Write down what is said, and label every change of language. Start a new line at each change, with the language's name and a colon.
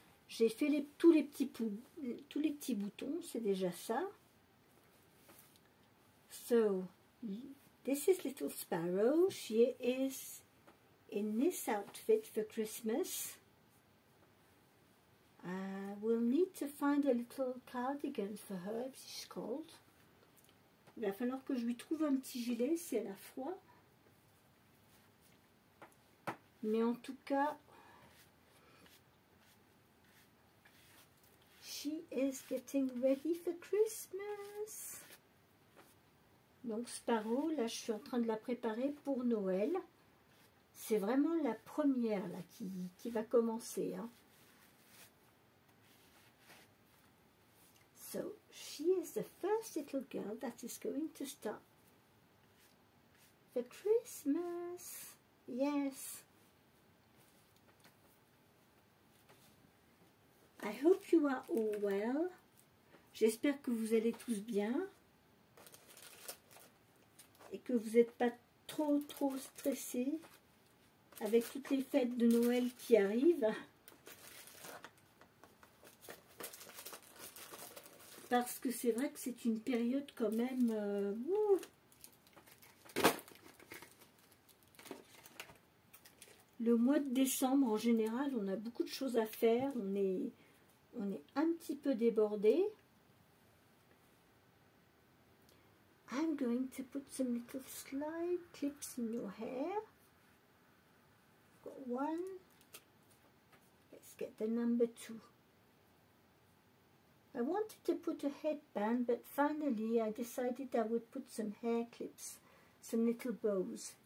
French: J'ai fait tous les petits boutons, c'est déjà ça.
English: So, this is Little Sparrow. She is in this outfit for Christmas. We'll need to find a little cardigan for her if she's cold.
French: Il va falloir que je lui trouve un petit gilet si elle a froid. Mais en tout cas,
English: she is getting ready for Christmas.
French: Donc Sparrow, là je suis en train de la préparer pour Noël. C'est vraiment la première là qui va commencer. Hein.
English: So she is the first little girl that is going to start for Christmas. Yes. I hope you are all well.
French: J'espère que vous allez tous bien et que vous n'êtes pas trop stressés avec toutes les fêtes de Noël qui arrivent. Parce que c'est vrai que c'est une période quand même... Le mois de décembre, en général, on a beaucoup de choses à faire. On est un petit peu débordé.
English: I'm going to put some little slide clips in your hair. Got one. Let's get the number 2. I wanted to put a headband, but finally I decided I would put some hair clips, some little bows.